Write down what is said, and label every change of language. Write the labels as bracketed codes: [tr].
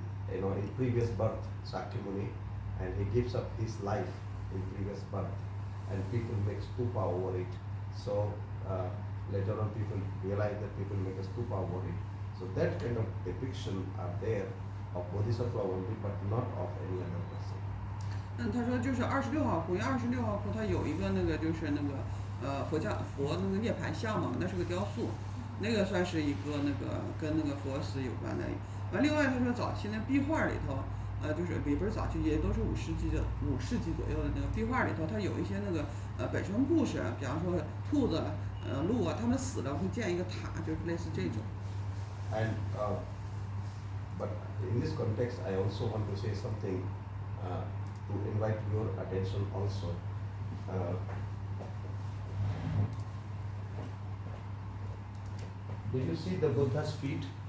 [en] You know, in previous birth, Sakyamuni, and he gives up his life in previous birth, and people make stupa over it. So later on, people realize that people make a stupa over it. So that kind of depiction are there of Bodhisattva only, but not of any other person. [zh] 他说就是26号窟，因为26号窟它有一个那个就是那个佛那个涅槃像嘛，那是个雕塑，那个算是一个那个跟那个佛寺有关的。完另外他说早期那壁画里头，就是也不是早期，也都是5世纪左右的那个壁画里头，它有一些那个本身故事，比方说兔子、鹿啊，它们死了会建一个塔，就是类似这种。 [en] And but in this context, I also want to say something to invite your attention also. Did you see the Buddha's feet?